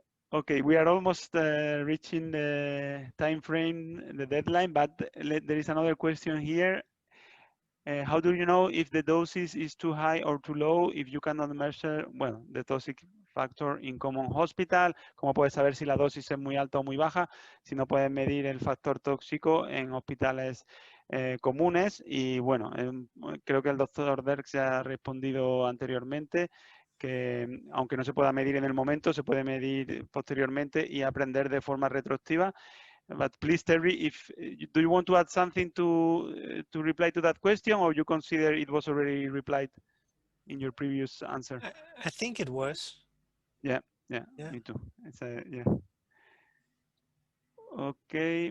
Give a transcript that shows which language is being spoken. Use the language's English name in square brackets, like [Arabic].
[English] Okay, we are almost reaching the time frame, the deadline, but there is another question here. How do you know if the dosage is too high or too low if you cannot measure, well, the toxic factor in common hospital? [Spanish] ¿Cómo puedes saber si la dosis es muy alta o muy baja si no puedes medir el factor tóxico en hospitales comunes? Y bueno, creo que el doctor Derks ha respondido anteriormente que aunque no se pueda medir en el momento, se puede medir posteriormente y aprender de forma retroactiva. [English] But please, Terry, do you want to add something to reply to that question, or you consider it was already replied in your previous answer? I think it was. Yeah, me too. Yeah. Okay.